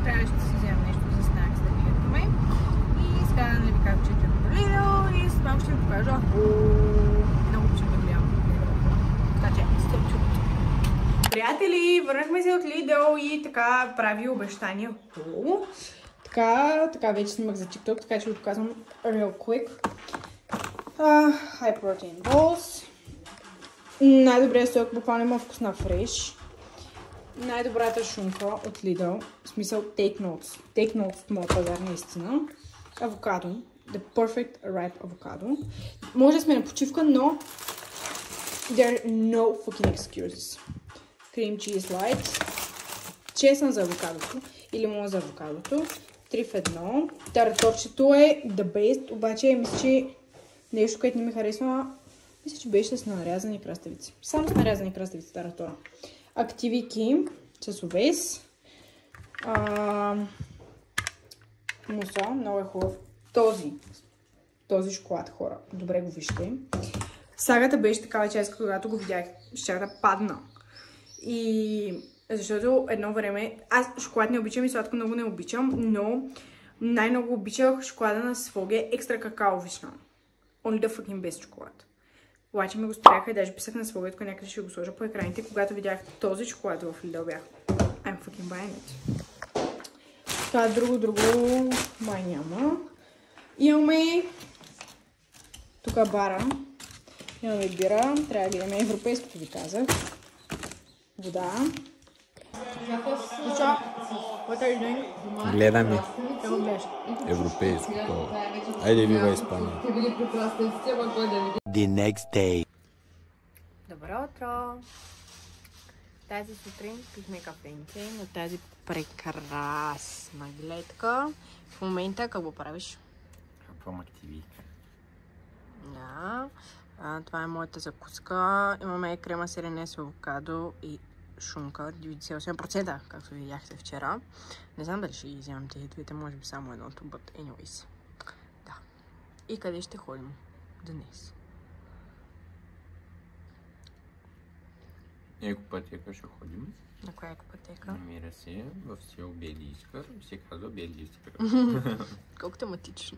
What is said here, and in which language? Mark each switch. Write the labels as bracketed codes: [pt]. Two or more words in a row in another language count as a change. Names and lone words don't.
[bg] Трябваше да си вземем нещо за снакс да гледаме. И сега да ви кажа, че отиваме до Lidl и с малко ще ви покажа. Много обичам да гледам. Така че, стоп чудото. Приятели, върнахме се от Lidl и така прави обещания. Така вече снимах за TikTok, така че ви показвам [en] real quick. High protein balls. [bg] Най-добрият сок, буквално има вкус на фреш. Най-добрата шунка от Lidl. В смисъл, [en] take notes. Take notes [bg] от моят пазар, наистина. Авокадо. [en] The perfect ripe avocado. [bg] Може да сме на почивка, но [en] there are no fucking excuses. Cream cheese light. [bg] Чесън за авокадото и лимон за авокадото. 3 в 1. Тараторчето е [en] the best, [bg] обаче мисля, че нещо, което не ми харесва, мисля, че беше с нарязани краставици. Само с нарязани краставици таратора. Активики с овес. Муса, много е хубав. Този шоколад, хора, добре го вижте. Сагата беше такава част, когато го видях, ще да падна. И защото едно време, аз шоколад не обичам и сладко много не обичам, но най-много обичах шоколада на Своге екстра какао вишна. [en] Only the fucking best шоколад. [bg] Обаче ми го спряха и даже писах на Своге, ако някъде ще го сложа по екраните, когато видях този шоколад в Lidl бях. [en] I'm fucking buying it. [bg] Това друго май няма. Имаме тук бара. Имаме бира. Трябва да гледаме европейското, ви казах. Вода. Гледаме европейското. Айде вива Испания. [en] The next day. [bg] Добро утро! Тази сутрин пихме кафенце на тази прекрасна гледка. В момента какво правиш? Какво активика? Да. Това е моята закуска. Имаме крема сирене с авокадо и шунка, 98%, както видяхте вчера. Не знам дали ще ги вземам тези двете, може би само едното, [en] but anyways. [bg] Да. И къде ще ходим днес? Екопътека ще ходим. На коя екопътека? Намира се в село Бели Искър. Се казва Бели Искър. Колко тематично.